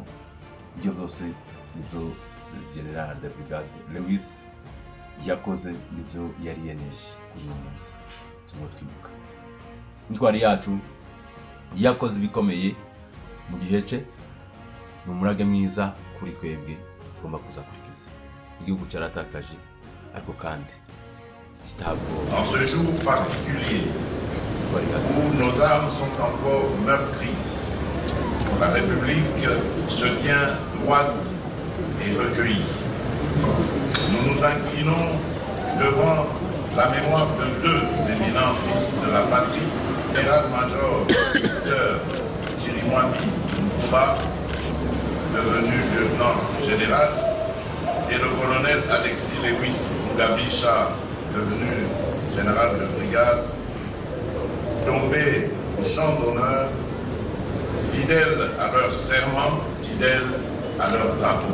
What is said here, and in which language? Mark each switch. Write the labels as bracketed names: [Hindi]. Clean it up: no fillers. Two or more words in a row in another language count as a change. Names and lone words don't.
[Kinyarwanda] Ibyo byose nibyo General de Brigade Lewis yakoze, nibyo yari yeneje kuri uyu munsi turimo twibuka. Intwari yacu yakoze ibikomeye mu gihe cye, ni umurage mwiza kuri twebwe tugomba kuzakurikiza. Igihugu cyaratakaje ariko kandi [French] en ce jour particulier où nos âmes sont encore meurtries, la République se tient droite et recueillie. Nous nous inclinons devant la mémoire de deux éminents fils de la patrie, général-major Victor Chirimwami Nkuba, devenu lieutenant général, et le colonel Alexis Lewis Rugabisha, devenu général de brigade, tombés au champ d'honneur, fidèles à leur serment, fidèles à leur drapeau.